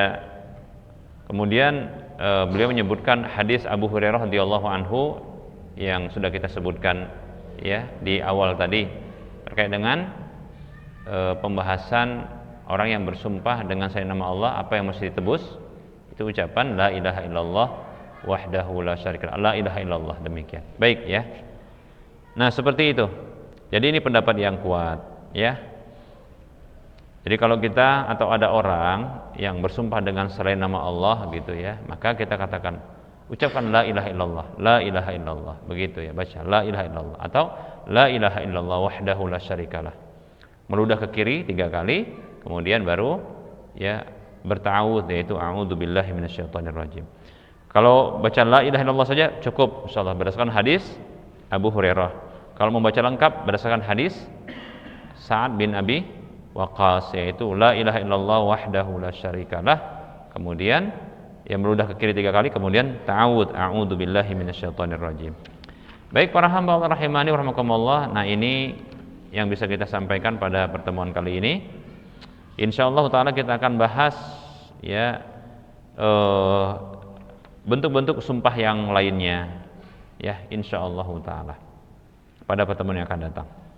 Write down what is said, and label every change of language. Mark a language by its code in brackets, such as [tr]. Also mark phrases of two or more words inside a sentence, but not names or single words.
[id] Kemudian beliau menyebutkan hadis Abu Hurairah [ar] رضي الله عنه [id] yang sudah kita sebutkan ya di awal tadi terkait dengan pembahasan orang yang bersumpah dengan selain nama Allah, apa yang mesti ditebus? Itu ucapan [ar] لا إله إلا الله وحده لا شريك له. لا إله إلا الله, [id] demikian. Baik ya. Nah, seperti itu. Jadi ini pendapat yang kuat, ya. Jadi kalau kita atau ada orang yang bersumpah dengan selain nama Allah gitu ya, maka kita katakan ucapkan [ar] لا إله إلا الله، لا إله إلا الله. [id] Begitu ya, baca [ar] لا إله إلا الله [id] atau [ar] لا إله إلا الله وحده لا شريك له. [id] Meludah ke kiri 3 kali, kemudian baru ya berta'awudz, yaitu [ar] أعوذ بالله من الشيطان الرجيم. [id] Kalau baca [ar] لا إله إلا الله [id] saja cukup insyaallah berdasarkan hadis Abu Hurairah. Kalau membaca lengkap berdasarkan hadis Sa'ad bin Abi Waqqas, yaitu [ar] لا إله إلا الله وحده لا شريك له, [id] kemudian yang meludah ke kiri 3 kali, kemudian ta'awudz [ar] أعوذ بالله من الشيطان الرجيم. [id] Baik para hamba Allah [ar] رحمني ورحمكم الله. [id] Nah, ini yang bisa kita sampaikan pada pertemuan kali ini. [ar] إن شاء الله تعالى [id] kita akan bahas ya bentuk-bentuk sumpah yang lainnya ya [ar] إن شاء الله تعالى [id] pada pertemuan yang akan datang.